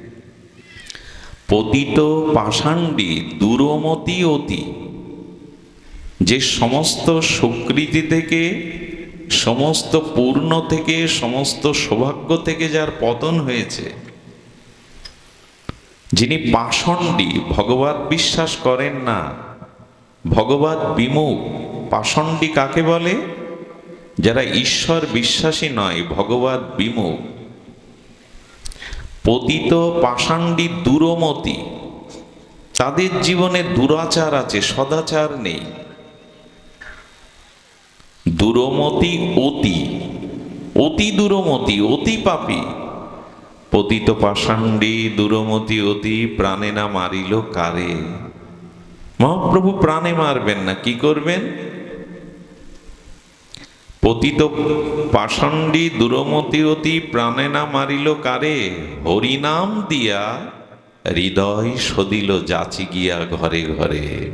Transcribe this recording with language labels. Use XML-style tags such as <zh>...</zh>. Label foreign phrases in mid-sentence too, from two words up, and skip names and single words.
<bn>পতিত পাষাণ্ডী দুরমতি অতি, যে সমস্ত সুকৃতি থেকে, সমস্ত পূর্ণ থেকে, সমস্ত সৌভাগ্য থেকে যার পতন হয়েছে, যিনি পাষণ্ডী, ভগবত বিশ্বাস করেন না, ভগবত বিমুখ। পাষণ্ডী কাকে বলে? যারা ঈশ্বর বিশ্বাসী নয়, ভগবত বিমুখ। পতিত পাষাণ্ডী দুরমতি, তাদের জীবনে দুরাচার আছে, সদাচার নেই। দুরমতি অতি, অতি দুরমতি, অতি পাপী। পতিত পাষাণ্ডী দুরমতি অতি, প্রাণে না মারিল কারে। মহাপ্রভু প্রাণে মারবেন না, কি করবেন? পতিত পাষাণ্ডী দুরমতি অতি, প্রাণে না মারিল কারে। হরিনাম দিয়া হৃদয় সদিল যাচি গিয়া ঘরে ঘরে।</bn>